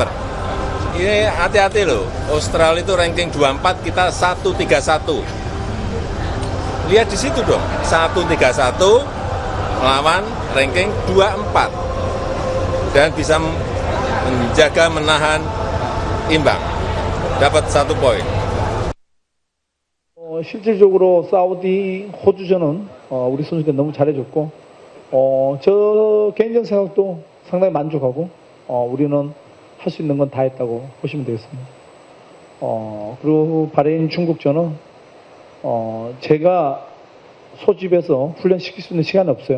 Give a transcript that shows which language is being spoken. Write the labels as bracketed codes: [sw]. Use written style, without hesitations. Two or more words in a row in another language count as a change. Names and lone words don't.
[id] Ini hati-hati loh, Australia itu ranking 24, kita 131. Lihat di situ dong, 131 melawan ranking 24 dan bisa menjaga menahan imbang, dapat 1 poin. [ko] 실질적으로 사우디, 호주전은 우리 선수들 너무 잘해줬고 저 개인적 생각도 상당히 만족하고 우리는 할 수 있는 건 다 했다고 보시면 되겠습니다. 그리고 바레인 중국전은 제가 소집해서 훈련시킬 수 있는 시간이 없어요.